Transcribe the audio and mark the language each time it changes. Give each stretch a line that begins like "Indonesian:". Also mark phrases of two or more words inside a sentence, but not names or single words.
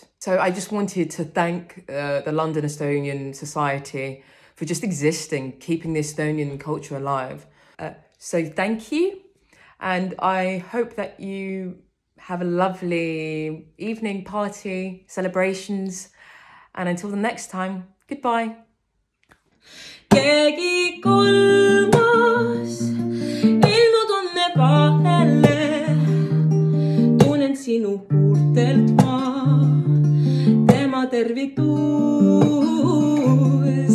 English: So I just wanted to thank the London Estonian Society for just existing, keeping the Estonian culture alive. So thank you, and I hope that you have a lovely evening, party, celebrations, and until the next time, goodbye.
Estonian: Keegi kolmas ilmud on me vahele, tunnen sinu huultelt ma tema tervitus.